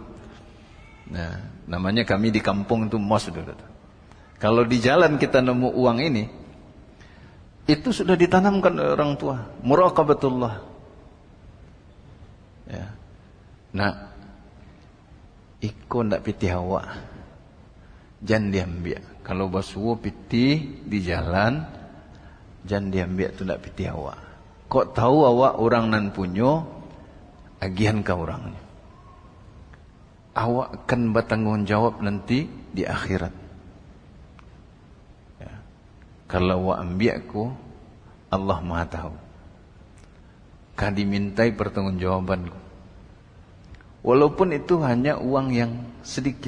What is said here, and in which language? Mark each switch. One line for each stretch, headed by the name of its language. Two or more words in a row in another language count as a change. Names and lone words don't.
Indonesian: Nah, namanya kami di kampung itu mos dulu. Kalau di jalan kita nemu uang ini, itu sudah ditanamkan oleh orang tua. Muraqabatullah. Ya. Nah,
Minangkabau: iko ndak piti hawa.
Indonesian: Jangan diambil.
Minangkabau: Kalau basuh piti di jalan,
Indonesian: jangan diambil
Minangkabau: tu ndak piti hawa. Kok tahu awak orang nan punyo, agihan ke orangnya.
Indonesian: Awak akan bertanggung jawab nanti di akhirat. Ya. Kalau awak ambil ku, Allah Maha tahu. Kan dimintai pertanggungjawabanku. Walaupun itu hanya uang yang sedikit.